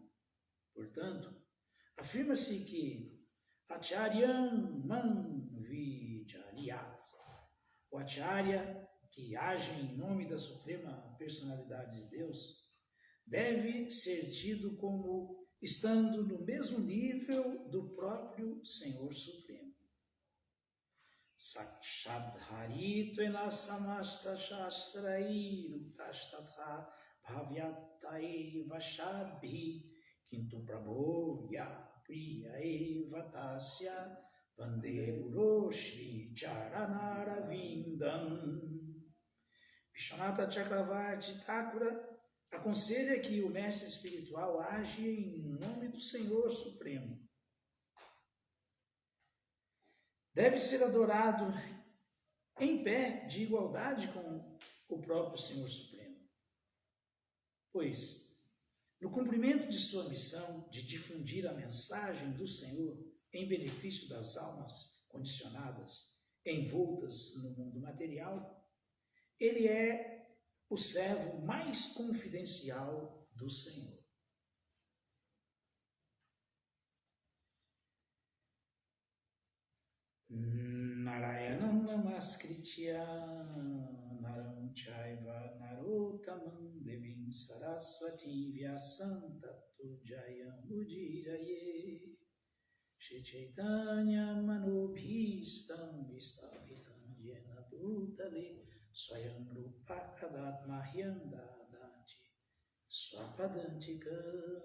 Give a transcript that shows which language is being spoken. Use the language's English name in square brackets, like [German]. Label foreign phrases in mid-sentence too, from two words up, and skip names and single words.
[Portuguese] Portanto, afirma-se que [Sanskrit] आचार्यं मां विजानीयात्, [Portuguese] o Acharya, que age em nome da Suprema Personalidade de Deus, deve ser tido como estando no mesmo nível do próprio Senhor Supremo. [Sanskrit] साक्षाद्धरित्वेन समस्तशास्त्रैर् उक्तस्तथा भाव्यत एव सद्भिः किन्तु प्रभोर्यः प्रिय एव तस्य वन्दे गुरोः श्रीचरणारविन्दम्. [Portuguese] Vishwanatha Chakravarti Thakura aconselha que o mestre espiritual age em nome do Senhor Supremo. Deve ser adorado em pé, de igualdade com o próprio Senhor Supremo. Pois, no cumprimento de sua missão de difundir a mensagem do Senhor em benefício das almas condicionadas, envoltas no mundo material, ele é o servo mais confidencial do Senhor. [Sanskrit] नारायणं नमस्कृत्य नरं चैव नरोत्तमम् देवीं सरस्वतीं व्यासं ततो जयम् उदीरयेत् श्रीचैतन्य मनोऽभीष्टं स्थापितं येन भूतले स्वयं रूपः कदा मह्यं ददाति स्वपदान्तिकम्.